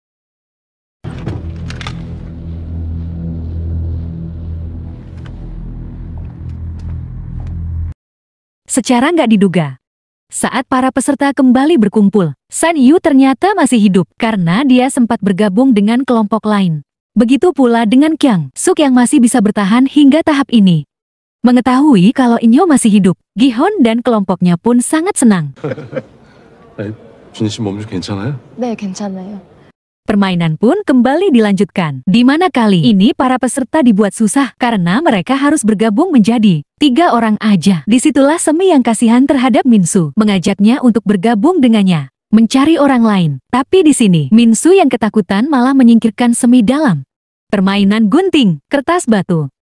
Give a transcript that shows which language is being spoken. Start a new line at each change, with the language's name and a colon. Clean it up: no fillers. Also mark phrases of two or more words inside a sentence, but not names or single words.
Indonesian: Secara nggak diduga, saat para peserta kembali berkumpul, San Yu ternyata masih hidup karena dia sempat bergabung dengan kelompok lain. Begitu pula dengan Kyang Suk yang masih bisa bertahan hingga tahap ini. Mengetahui kalau Inyo masih hidup, Gi-hun dan kelompoknya pun sangat senang.
Korean: 준희 씨 몸 좀 괜찮아요? 네, 괜찮아요.
Indonesian: Permainan pun kembali dilanjutkan, di mana kali ini para peserta dibuat susah karena mereka harus bergabung menjadi 3 orang aja. Disitulah Semi yang kasihan terhadap Minsu, mengajaknya untuk bergabung dengannya, mencari orang lain. Tapi di sini, Minsu yang ketakutan malah menyingkirkan Semi dalam permainan gunting kertas batu.